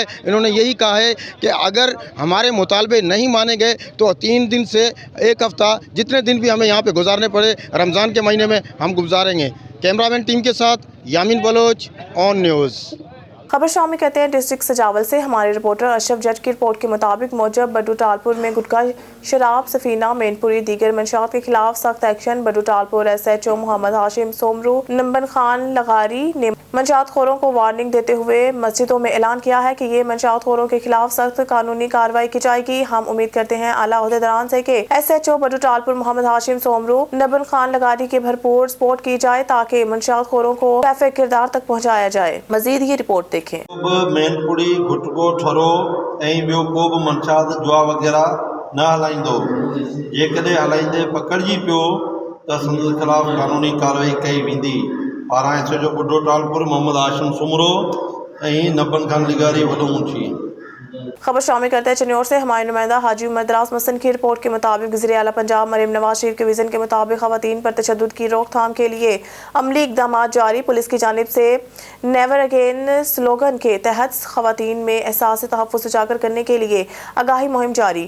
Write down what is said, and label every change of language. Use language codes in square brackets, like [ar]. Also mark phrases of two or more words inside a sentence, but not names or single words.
[ur] انہوں نے یہی کہا ہے کہ اگر ہمارے مطالبے نہیں مانے گئے تو 3 دن سے 1 ہفتہ، جتنے دن بھی ہمیں یہاں پہ گزارنے پڑے رمضان کے مہینے میں ہم گزاریں گے. [en] cameraman team [ur] کے ساتھ یامین بلوچ، آن نیوز. خبر شامل کرتے ہیں ڈسٹرکٹ سجاول سے۔ ہمارے رپورٹر اشرف جج کی رپورٹ کے مطابق موجود بڈو ٹالپور میں گٹکا، شراب، سفینہ، مینپوری، دیگر منشیات کے خلاف سخت ایکشن. بڈو ٹالپور SHO محمد ہاشم سومرو نبن خان لغاری نے منشیات خوروں کو وارننگ دیتے ہوئے مسجدوں میں اعلان کیا ہے کہ یہ منشیات خوروں کے خلاف سخت قانونی کارروائی کی جائے گی. ہم امید کرتے ہیں اعلیٰ عہدیداران سے کہ SHO بڈو ٹالپور محمد ہاشم سومرو نبن خان لغاری کی بھرپور سپورٹ کی جائے تاکہ منشیات خوروں کو کیفے کردار تک پہنچایا جائے. مزید یہ رپورٹ دیکھیں. [sd] मेनपुरी, गुटको, ठरो ऐं ॿियो को बि मंशात जुआ वग़ैरह न हलाईंदो। जेकॾहिं हलाईंदे पकड़जी पियो त संदसि ख़िलाफ़ कानूनी कार्रवाई कई वेंदी। पारां SHO बुड्ढो टालपुर मोहम्मद हाशिम सुमरो ऐं नबन खान लिगारी वॾो मुंशी। [ur] خبر شامل کرتے ہیں چنیور سے۔ ہمارے نمائندہ حاجی عمر دراز مسن کی رپورٹ کے مطابق وزیر اعلیٰ پنجاب مریم نواز شریف کے ویژن کے مطابق خواتین پر تشدد کی روک تھام کے لیے عملی اقدام جاری. پولیس کی جانب سے [en] never again [ur] سلوگن کے تحت خواتین میں احساس تحفظ اجاگر کرنے کے لیے آگاہی مہم جاری.